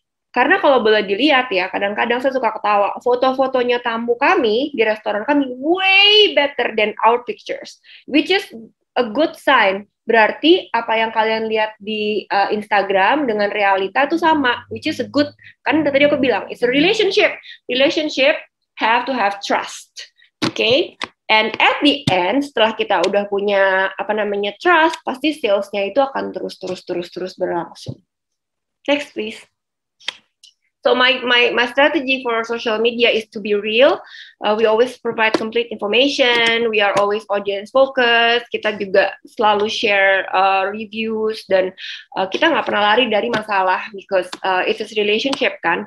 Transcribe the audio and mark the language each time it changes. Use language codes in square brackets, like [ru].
[id] Karena kalau boleh dilihat ya, kadang-kadang saya suka ketawa, foto-fotonya tamu kami di restoran kami way better than our pictures, which is a good sign. Berarti apa yang kalian lihat di Instagram dengan realita itu sama, which is a good, kan tadi aku bilang, it's a relationship. [en] Relationship have to have trust. Okay? [id] And at the end, setelah kita udah punya trust, pasti sales-nya itu akan terus berlangsung. [en] Next, please. So my strategy for social media is to be real. We always provide complete information. We are always audience focused. [id] Kita juga selalu share reviews dan kita nggak pernah lari dari masalah because it's a relationship kan.